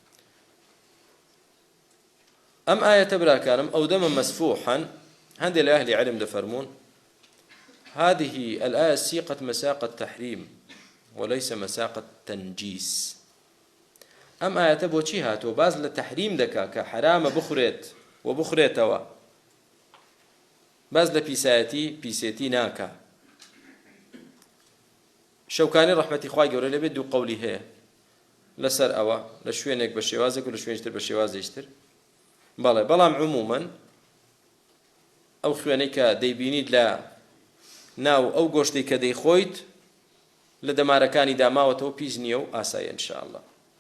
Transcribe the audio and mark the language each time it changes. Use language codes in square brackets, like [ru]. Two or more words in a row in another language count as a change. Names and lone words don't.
[ckb] ئەم ئاەتە براکانم ئەو دەمە مەسفوحا هەندێک لە ئەهلی علم دەفەرمون [ar] هذه الآية سيقت مساق التحريم وليس مساق التنجيس [ckb] ئەم ئاەتە بۆچی هاتووە باز لە تەحریم دەکا کە حرامە بخورێت و بخورێتەوە باز لە پیسێتی ناکە شەوکانی ڕەحمەتی خوای گەورە لەبێت دوو قەولی هەیە لەسەر ئەوە لە شوێنێک بە شێوازێک و لە شوێنتر بە شێوازێکتر بەڵێ بەڵام عمومەن ئەو خوێنەی کە دەیبینیت لە ناو ئەو گۆشتەی کە دەیخۆیت لە دەمارەکانی داماوەتەوە پیس نییە و ئاسایە ئینشاءالله